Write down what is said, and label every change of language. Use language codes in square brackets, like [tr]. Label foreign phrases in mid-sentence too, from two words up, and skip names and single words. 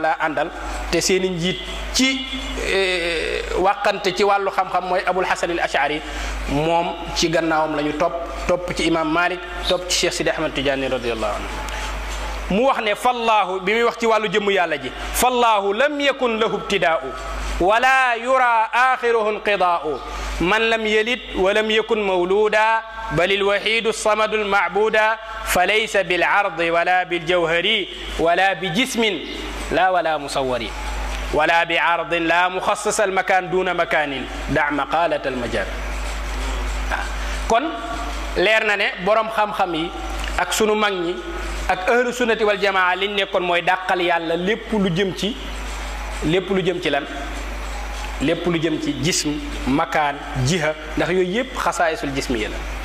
[wo] la àndal te seeni njiit ci wàqante ci wàllu xam-xam mooy abul hasan al ash'ari moom ci gannaawam la ñu topp ci imam malik topp ci cheikh sidi ahmad tijaani [ar] رضي الله عنه [wo] mu wax ne fallaahu bi muy wax ci wàllu jëmm yàlla ji [ar] فالله لم يكن له ابتداء ولا يرى آخره انقضاء من لم يلد ولم يكن مولودا بل الوحيد الصمد المعبود فليس بالعرض ولا بالجوهر ولا بجسم لا ولا مصور ولا بعرض لا مخصص المكان دون مكان دع مقالة المجال. [wo] kon leer na ne borom xam-xam yi ak sunu mag ñi ak [ar] أهل السنة والجماعة [wo] liñ nekkoon mooy dàqal yàlla lépp lu jëm ci lan lépp lu jëm ci [ar] جسم مكان جهة [wo] ndax yooyu yëpp [ar] خصائص الجسم [wo] yi la.